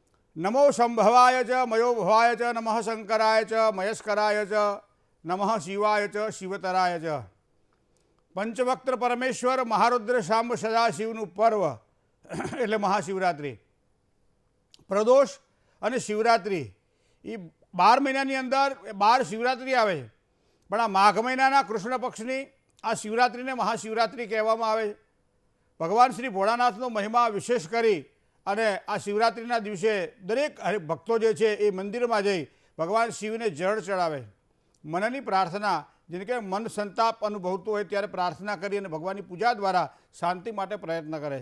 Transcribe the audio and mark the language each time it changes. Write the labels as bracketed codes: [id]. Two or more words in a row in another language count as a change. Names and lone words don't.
[sa] नमो संभवाय च मयो भवाय च नमः शंकराय च मयस्कराय च नमः शिवाय च शिवतराय च। पंचवक्त्र परमेश्वर महारुद्र शांब सदाशिवનું [gu] પર્વ એટલે મહાશિવરાત્રિ, પ્રદોષ અને શિવરાત્રિ એ 12 મહિનાની અંદર 12 શિવરાત્રિ આવે છે, પણ આ માઘ મહિનાના કૃષ્ણ પક્ષની આ શિવરાત્રિને મહાશિવરાત્રિ કહેવામાં આવે છે। ભગવાન શ્રી ભોળાનાથનો મહિમા વિશેષ કરી અને આ શિવરાત્રિના દિવસે દરેક ભક્તો જે છે એ મંદિરમાં જઈ ભગવાન શિવને જળ ચડાવે, મનની પ્રાર્થના, જેને કે મન સંતાપ અનુભવતું હોય ત્યારે પ્રાર્થના કરી અને ભગવાનની પૂજા દ્વારા શાંતિ માટે પ્રયત્ન કરે।